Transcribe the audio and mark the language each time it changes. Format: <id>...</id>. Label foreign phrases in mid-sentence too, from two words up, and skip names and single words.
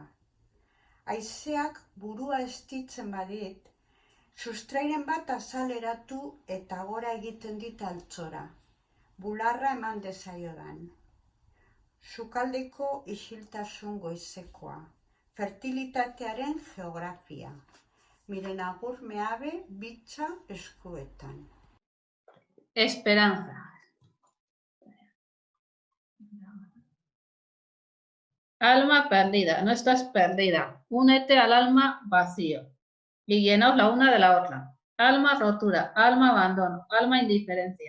<eu>Haizeak burua estitzen badit, sustrairen bat azaleratu eta gora egiten dit altzora, bularra eman dezaiodan. Sukaldeko isiltasun goizekoa, fertilitatearen geografia, miren agur meabe bitza eskuetan.</eu> <es>Esperanza. Alma perdida, no estás perdida. Únete al alma vacío y llenaos la una de la otra. Alma rotura, alma abandono, alma indiferencia.</es>